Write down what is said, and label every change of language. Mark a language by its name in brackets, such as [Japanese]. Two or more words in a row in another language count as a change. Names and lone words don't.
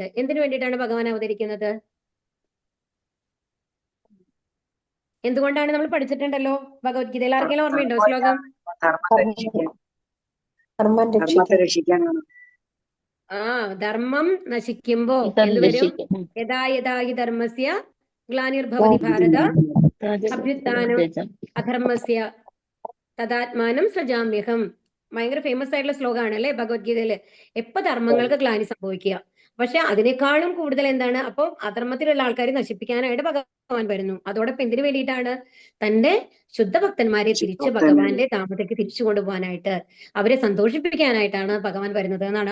[Malayalam] എന്തിനു വേണ്ടിയിട്ടാണ് ഭഗവാൻ അവതരിക്കുന്നത്? എന്തുകൊണ്ടാണ്? നമ്മൾ പഠിച്ചിട്ടുണ്ടല്ലോ ഭഗവത്ഗീതയിൽ. ആർക്കെങ്കിലും ഓർമ്മയുണ്ടോ ശ്ലോകം? ധർമ്മം നശിക്കുമ്പോ എന്തുവരും? [Sanskrit] यथा यथा हि धर्मस्य ग्लानिर्भवति भारत अभ्युत्थानं अधर्मस्य तदात्मानं सृजाम्यहम्. [Malayalam] ഭയങ്കര ഫേമസ് ആയിട്ടുള്ള ശ്ലോകമാണ് അല്ലെ ഭഗവത്ഗീതയില്. എപ്പോ ധർമ്മങ്ങൾക്ക് ഗ്ലാനി സംഭവിക്കുക, പക്ഷെ അതിനേക്കാളും കൂടുതൽ എന്താണ്? അപ്പൊ അധർമ്മത്തിലുള്ള ആൾക്കാരെ നശിപ്പിക്കാനായിട്ട് ഭഗവാൻ വരുന്നു. അതോടൊപ്പം എന്തിനു വേണ്ടിയിട്ടാണ്? തന്റെ ശുദ്ധഭക്തന്മാരെ തിരിച്ച് ഭഗവാന്റെ ധാമത്തിലേക്ക് തിരിച്ചു കൊണ്ടുപോകാനായിട്ട്, അവരെ സന്തോഷിപ്പിക്കാനായിട്ടാണ് ഭഗവാൻ വരുന്നത് എന്നാണ്.